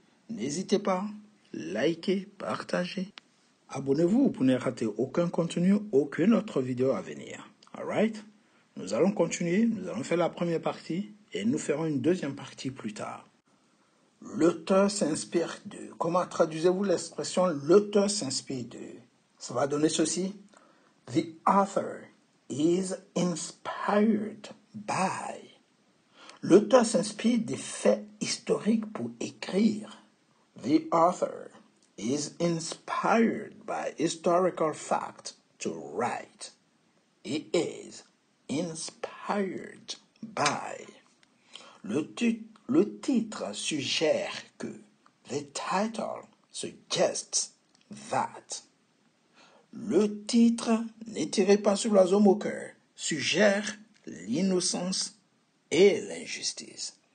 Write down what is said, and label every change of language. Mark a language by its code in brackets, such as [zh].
[fr] N'hésitez pas, likez, partagez. Abonnez-vous pour ne rater aucun contenu, aucune autre vidéo à venir. Alright? Nous allons continuer, nous allons faire la première partie et nous ferons une deuxième partie plus tard. L'auteur s'inspire de. Comment traduisez-vous l'expression l'auteur s'inspire de? Ça va donner ceci. [en] The author is inspired by. [fr] L'auteur s'inspire des faits historiques pour écrire. [en] The author is inspired by historical facts to write. He is inspired by. [fr] Le titre suggère que. [en] The title suggests that. [fr] Le titre, ne tirez pas sur l'oiseau au cœur, suggère l'innocence et l'injustice.